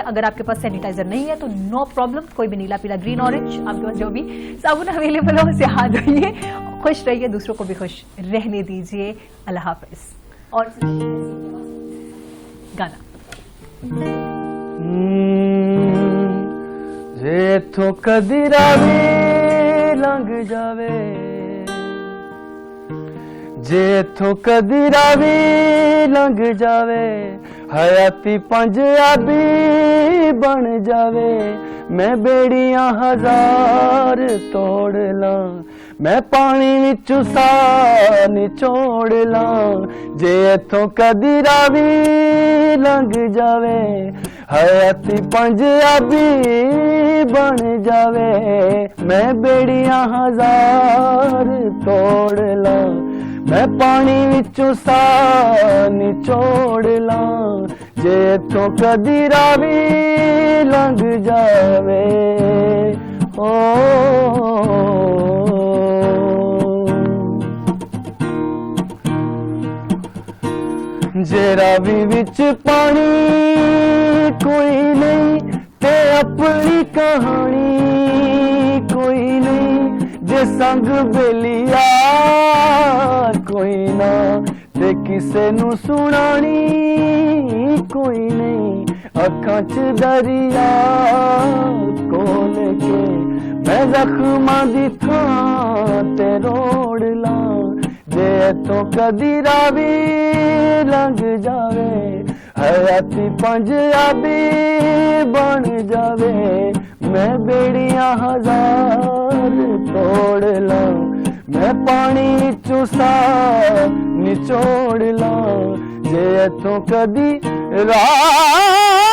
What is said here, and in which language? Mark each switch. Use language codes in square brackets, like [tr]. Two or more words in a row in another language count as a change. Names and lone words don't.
[ur] اگر آپ کے پاس سینیٹائزر نہیں ہے تو [en] no problem, [ur] کوئی بھی نیلا پیلا [en] green orange [ur] آپ کے پاس جو بھی صابن اویلیبل ہو اسے ہاتھ دھوئیے, خوش رہیے, دوسروں کو بھی خوش رہنے دیجیے. اللہ حافظ. اور گانا [pa] جے تو کدی راوی لنگ جاوے, جے تو کدی راوی لنگ جاوے, حیاتی پنجابی بن جاوے. میں بیڑیاں ہزار توڑ لاں, میں پانی وچوں سا نچوڑ لاں. جے اتھوں کدی راوی لنگ جاوے, حیاتی پنجابی بن جاوے. میں بیڑیاں ہزار توڑ لاں, میں پانی وچوں سا نچوڑ لاں. جے اتھوں کدی راوی لنگ جاوے. جے راوی وچ پانی کوئی نہیں تے اپنی کہانی کوئی نہیں. جے سنگ بیلیا کوئی نہ تے کسے نو سنانی کوئی نہیں. اکھاں چ دریا کھول کے میں زخماں دی تھاں تے روڑ لاں. جے تو کدی راوی لنگ جاوے, حیاتی پنجابی بن جاوے. میں بیڑیاں ہزار توڑ لاں, میں پانی وچوں سا نچوڑ لاں. جے تو کدی راوی